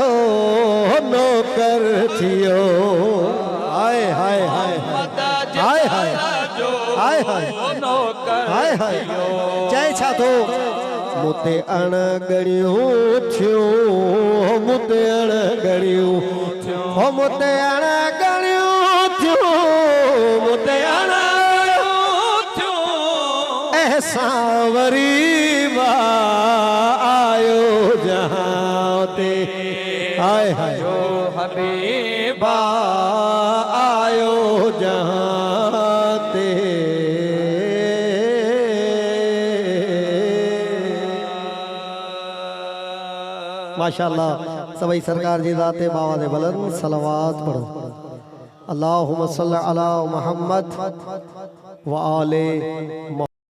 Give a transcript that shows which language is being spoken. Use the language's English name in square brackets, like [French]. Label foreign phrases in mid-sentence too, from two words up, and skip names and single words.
[Sindhi] नौकर थियो हाय हाय हाय हाय हाय हाय हाय हाय चए छा थो मुते अणगड़ियूं थियूं मुते अणगड़ियूं हो मुते अणगड़ियूं थियूं मुते अणगड़ियूं थियूं ऐसा वरी आयो जहां ते हाय हाय हबीबा आयो जहां ते माशाअल्लाह सभई सरकार जी ज़ाते बाबा दे बुलंद सलावत पढ़ो [Arabic] اللهم صل على محمد وآل